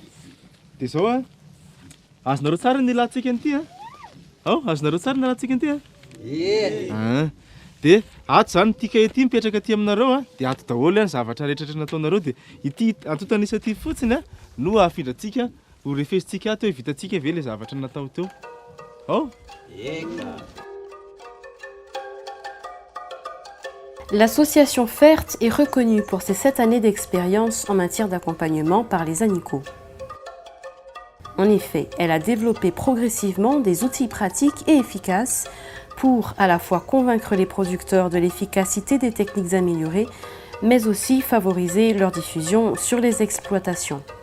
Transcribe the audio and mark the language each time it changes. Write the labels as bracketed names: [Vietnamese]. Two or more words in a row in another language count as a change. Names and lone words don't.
[Malagasy] Dia zao azonareo tsara ny latsika an'ity azonareo tsara ny latsika an'ity dia ato zany ty kahie ty mipetraka aty aminareo dia ato daholo zavatra rehetrarehetra nataonareo dia ity antotanisa ty fotsiny no afindratsika ho refesitsika ato hoe vitantsika ve le zavatra natao teo. [French] L'association FERT est reconnue pour ses 7 années d'expérience en matière d'accompagnement par les ANICO. En effet, elle a développé progressivement des outils pratiques et efficaces pour à la fois convaincre les producteurs de l'efficacité des techniques améliorées, mais aussi favoriser leur diffusion sur les exploitations.